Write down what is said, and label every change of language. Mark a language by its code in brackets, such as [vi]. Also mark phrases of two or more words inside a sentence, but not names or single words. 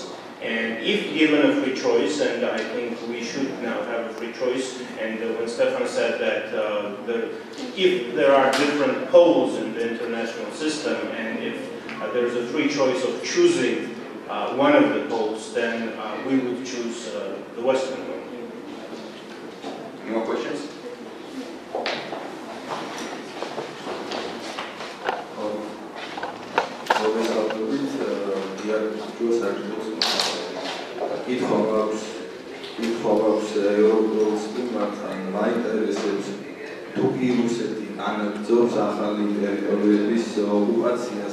[en] And if given a free choice, and I think we should now have a free choice, and when Stephan said that if there are different poles in the international system, and if there's a free choice of choosing one of the poles, then we would choose the Western one. Any more questions? [ka] ითხოვავს ევროპის მიმართან მაინტერესებს თუ კი რუსეთი ანაგრძობს ახალი ტერიტორიების ოკუპაციას